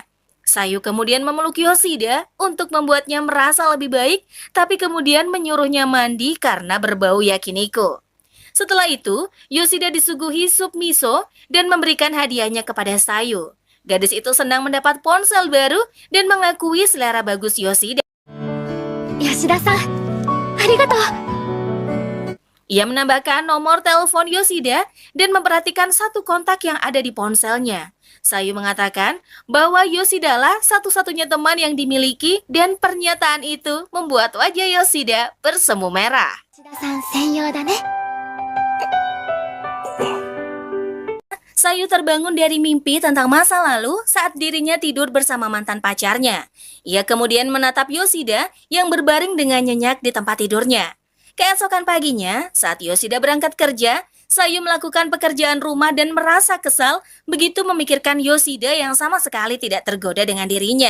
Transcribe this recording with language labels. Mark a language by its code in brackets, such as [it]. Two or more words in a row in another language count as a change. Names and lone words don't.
[id] Sayu kemudian memeluk Yoshida untuk membuatnya merasa lebih baik, tapi kemudian menyuruhnya mandi karena berbau yakiniku. Setelah itu, Yoshida disuguhi sup miso dan memberikan hadiahnya kepada Sayu. Gadis itu senang mendapat ponsel baru dan mengakui selera bagus Yoshida. [ja] Yoshida-san, arigatou. [id] Ia menambahkan nomor telepon Yoshida dan memperhatikan satu kontak yang ada di ponselnya. Sayu mengatakan bahwa Yoshida-lah satu-satunya teman yang dimiliki dan pernyataan itu membuat wajah Yoshida bersemu merah. [ja] 吉田さん専用だね。 [id] Sayu terbangun dari mimpi tentang masa lalu saat dirinya tidur bersama mantan pacarnya. Ia kemudian menatap Yoshida yang berbaring dengan nyenyak di tempat tidurnya. Keesokan paginya, saat Yoshida berangkat kerja, Sayu melakukan pekerjaan rumah dan merasa kesal begitu memikirkan Yoshida yang sama sekali tidak tergoda dengan dirinya.